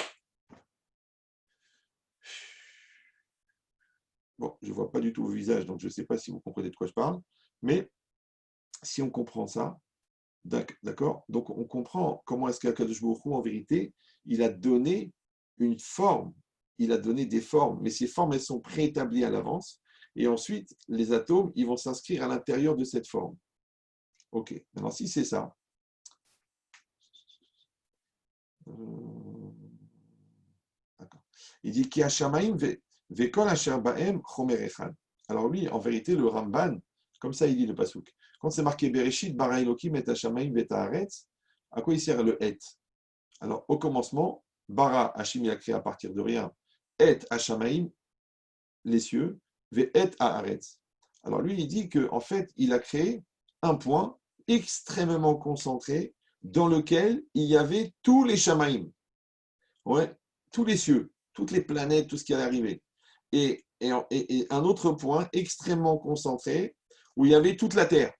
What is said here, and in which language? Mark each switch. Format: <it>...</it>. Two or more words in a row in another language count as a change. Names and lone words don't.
<fr>Bon, je ne vois pas du tout vos visages, donc je ne sais pas si vous comprenez de quoi je parle, mais si on comprend ça, d'accord, donc on comprend comment est-ce qu'Akadosh Baruch Hu, en vérité, il a donné une forme, il a donné des formes, mais ces formes, elles sont préétablies à l'avance, et ensuite, les atomes, ils vont s'inscrire à l'intérieur de cette forme. Ok, maintenant si c'est ça, d'accord. Il dit</fr> <he>כי השמים וכל אשר בהם חומר אחד.</he> <fr>Alors lui, en vérité, le Ramban, comme ça il dit le pasuk. Quand c'est marqué</fr> <he>בראשית ברא אלקים את השמים ואת הארץ,</he> <fr>à quoi il sert le et? Alors au commencement, bara Hashim il a créé à partir de rien,</fr> <he>את השמים</he> <fr>les cieux,</fr> <he>ואת הארץ.</he> <fr>Alors lui il dit que en fait il a créé un point extrêmement concentré dans lequel il y avait tous les Shamaim. Ouais, tous les cieux, toutes les planètes, tout ce qui allait arriver. Et un autre point extrêmement concentré où il y avait toute la Terre.</fr>